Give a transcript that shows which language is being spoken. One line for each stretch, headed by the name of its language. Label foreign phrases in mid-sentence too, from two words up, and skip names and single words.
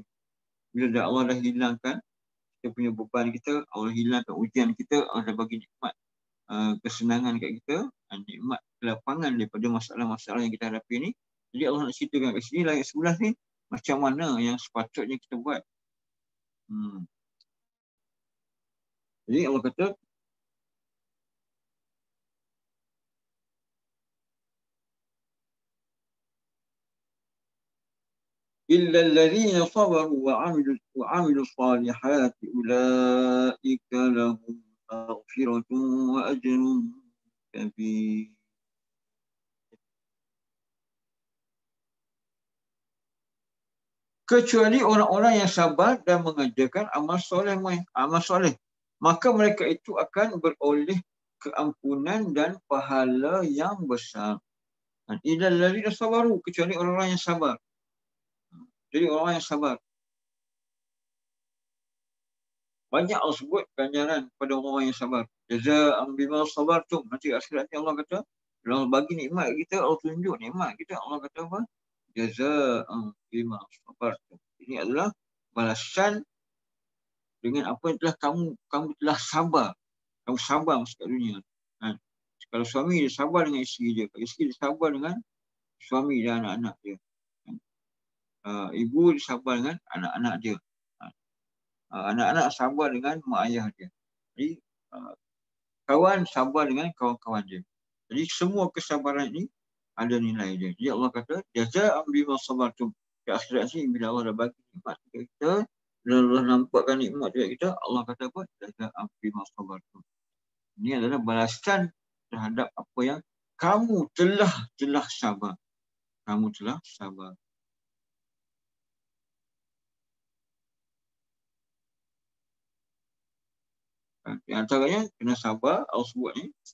Malay: Bila Allah dah hilangkan kita punya beban kita, Allah hilangkan ujian kita, Allah dah bagi nikmat kesenangan kat kita, nikmat kelapangan daripada masalah-masalah yang kita hadapi ni. Jadi Allah nak ceritakan kat sini, ayat 11 ni, macam mana yang sepatutnya kita buat. Jadi Allah kata,
Arabic: إِلَّا الَّذِينَ صَبَرُوا وَعَمِلُوا الصَّالِحَاتِ أُولَٰئِكَ لَهُمْ مَغْفِرَةٌ وَأَجْرٌ كَبِيرٌ.
Malay: Kecuali orang-orang yang sabar dan mengerjakan amal soleh, maka mereka itu akan beroleh keampunan dan pahala yang besar.
Arabic: إلا الذين صبروا,
Malay: kecuali orang-orang yang sabar. Jadi orang yang sabar. Banyak Allah sebut ganjaran kepada orang yang sabar.
Arabic: جزاء بما صبرتم.
Malay: Nanti akhiratnya Allah kata, Allah bagi nikmat kita, Allah tunjuk nikmat kita, Allah kata apa?
Arabic: جزاء بما صبرتم.
Malay: Ini adalah balasan dengan apa yang telah kamu telah sabar. Kamu sabar masuk kat dunia. Kalau suami dia sabar dengan isteri dia, kalau isteri dia sabar dengan suami dan anak-anak dia. Ibu dia sabar dengan anak-anak dia. Anak-anak sabar dengan mak ayah dia. Jadi kawan sabar dengan kawan-kawan dia. Jadi semua kesabaran ini ada nilai dia. Jadi Allah kata,
Arabic: جزاء بما صبرتم.
Malay: Di akhirat ni bila Allah dah bagi nikmat dekat kita, bila Allah nampakkan nikmat dekat kita, Allah kata apa?
Arabic: جزاء بما صبرتم.
Malay: Ini adalah balasan terhadap apa yang kamu telah sabar. Kamu telah sabar. Di antaranya kena sabar, Allah sebut ni.